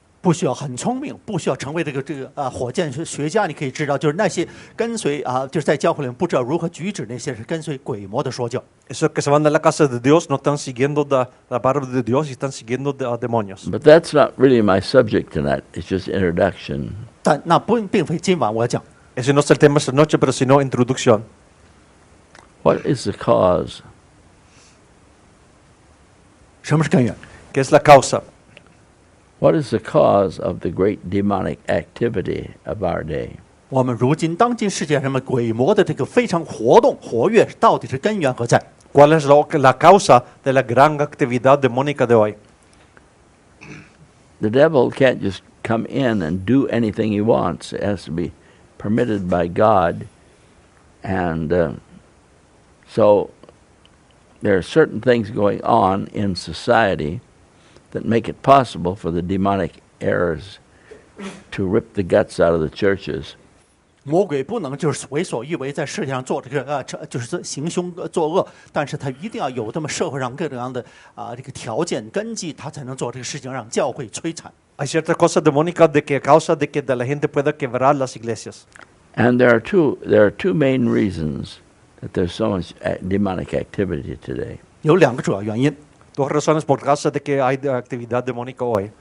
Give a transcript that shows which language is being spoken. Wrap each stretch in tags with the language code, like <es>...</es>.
<zh>不需要很聪明，不需要成为这个火箭学家，你可以知道，就是那些跟随就是在教会里面不知道如何举止那些是跟随鬼魔的说教。</zh> <es>Esos que se van de la casa de Dios no están siguiendo la palabra de Dios y están siguiendo demonios.</es> <en>But that's not really my subject tonight. It's just introduction.</en> <zh>但那并非今晚我要讲。</zh> <es>Ese no es el tema esta noche, pero sino introducción.</es> <en>What is the cause?</en> <zh>什么是根源？</zh> <es>¿Qué es la causa?</es> <en>What is the cause of the great demonic activity of our day?</en> <zh>我们如今当今世界上面鬼魔的这个非常活跃，到底是根源何在？</zh> <es>¿Cuál es la causa de la gran actividad demónica de hoy?</es> <en>The devil can't just come in and do anything he wants. It has to be permitted by God. And so there are certain things going on in society that make it possible for the demonic errors to rip the guts out of the churches.</en> <zh>魔鬼不能就是为所欲为，在世界上做这个就是行凶作恶，但是他一定要有这么社会上各种各样的这个条件根基，他才能做这个事情，让教会摧残。</zh> <es>Hay ciertas cosas demónicas de que causa de que la gente pueda quebrar las iglesias.</es> <en>And there are two main reasons that there's so much demonic activity today.</en> <zh>有两个主要原因，</zh> <es>Dos razones por causa de que hay actividad demónica hoy.</es>